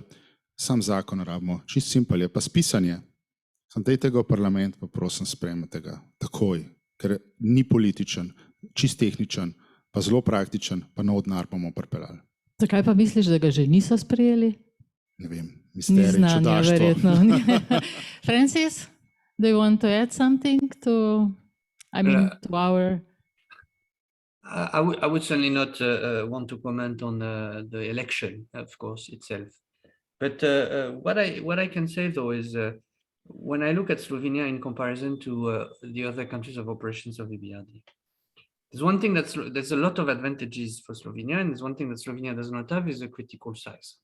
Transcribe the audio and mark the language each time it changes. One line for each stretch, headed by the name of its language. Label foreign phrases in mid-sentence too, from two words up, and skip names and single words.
Slovenian: Sam zakon rabimo, čist simpel je, pa spisanje. Sam dajte ga v parlament, pa prosim sprejmete ga takoj, ker ni političen, čist tehničen, pa zelo praktičen, pa nov denar bomo pripeljali. Zakaj pa misliš, da ga že niso sprejeli? Ne vem, Ni misterij, znanja, čudaštvo. verjetno.
English: Francis, do you want to add something to our... I would certainly not want to comment on the election, of course, itself. But what I can say, though, is when I look at Slovenia in comparison to the other countries of operations of EBRD, there's one thing there's a lot of advantages for Slovenia, and there's one thing that Slovenia does not have is a critical size.